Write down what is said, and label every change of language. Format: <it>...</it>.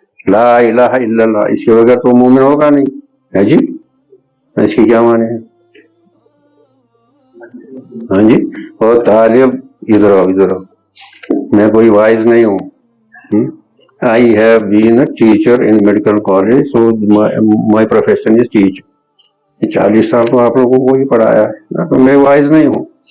<ur>لا الہ الا اللہ، اس کے بغیر تو مومن ہوگا نہیں ہے جی. اس کی کیا معنی ہے؟ ہاں جی. اور طالب ادھر آؤ ادھر آؤ، میں کوئی وائز نہیں ہوں.</ur> <en>I have been a teacher in medical college, so my profession is teacher.</en> <ur>40 سال تو آپ لوگوں کو ہی پڑھایا ہے، تو میں وائز نہیں ہوں.</ur>